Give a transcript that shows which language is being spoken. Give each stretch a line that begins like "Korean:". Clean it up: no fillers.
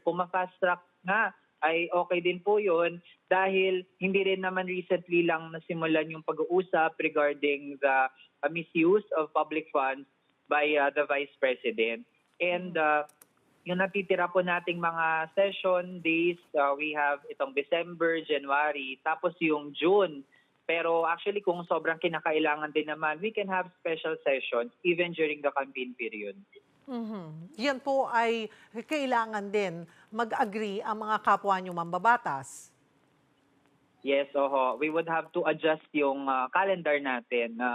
Filipino: Kung ma-fast track nga, ay okay din po yun dahil hindi rin naman recently lang nasimulan yung pag-uusap
English: regarding the misuse of public funds by the Vice President.
Filipino: And yung natitira po nating mga session days, we have itong December, January, tapos yung June. Pero actually, kung sobrang kinakailangan din naman,
English: we can have special sessions even during the campaign period.
Filipino: Yan po ay kailangan din mag-agree ang mga kapwa nyo mambabatas.
English: Yes, we would have to adjust yung calendar natin.